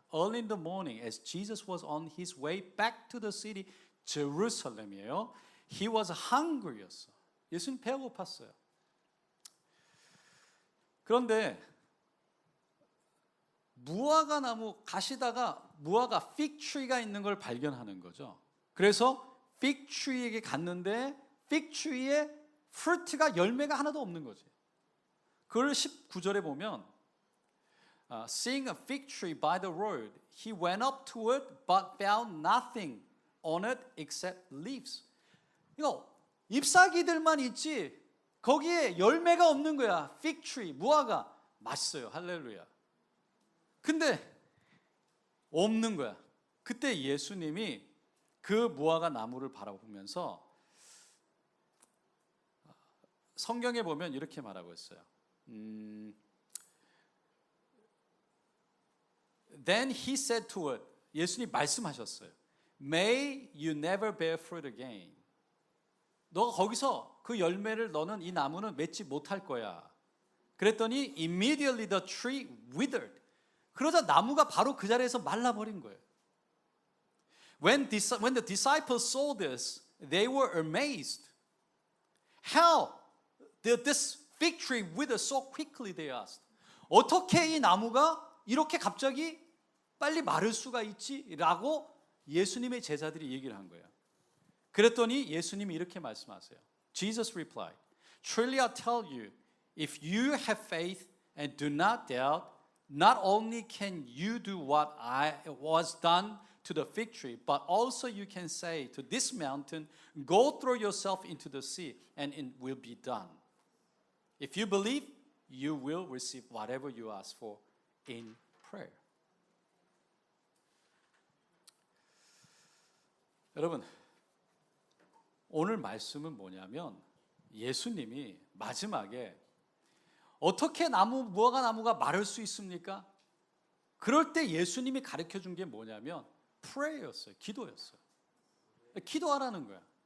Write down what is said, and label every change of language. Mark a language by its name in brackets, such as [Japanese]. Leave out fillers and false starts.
[English] Early in the morning, as Jesus was on his way back to the city, Jerusalem이에요. He was hungry였어. [Korean] 예수님 배가 고팠어요. 그런데 무화과 나무 가시다가 무화과 fig tree가 있는 걸 발견하는 거죠. 그래서 fig tree에게 갔는데 fig tree에 fruit가 열매가 하나도 없는 거지. 그걸 19절에 보면 [English] seeing a fig tree by the road, he went up to it but found nothing on it except leaves. [Korean] 이거 잎사귀들만 있지 거기에 열매가 없는 거야. fig tree, 무화과 맛있어요. 할렐루야. 근데 없는 거야. 그때 예수님이 그 무화과 나무를 바라보면서 성경에 보면 이렇게 말하고 있어요. [English] Then he said to it, [Korean] 예수님 말씀하셨어요. [English] May you never bear fruit again. [Korean] 너가 거기서 그 열매를 너는 이 나무는 맺지 못할 거야. 그랬더니 [English] immediately the tree withered. [Korean] 그러자 나무가 바로 그 자리에서 말라버린 거예요. [English] When the disciples saw this, they were amazed. How did this fig tree wither so quickly? They asked. [Korean] 어떻게 이 나무가 이렇게 갑자기 빨리 마를 수가 있지? 라고 예수님의 제자들이 얘기를 한 거예요. 그랬더니 예수님이 이렇게 말씀하세요. [English] Jesus replied, Truly I tell you, if you have faith and do not doubt, not only can you do what was done to the fig tree, but also you can say to this mountain, go throw yourself into the sea, and it will be done. If you believe, you will receive whatever you ask for in prayer. [Korean] 여러분, 오늘 말씀은 뭐냐면 예수님이 마지막에 어떻게 무화과 나무가 마를 수 있습니까? 그럴 때 예수님이 가르쳐 준 게 뭐냐면 prayer였어요. 기도였어요. 기도하라는 거야.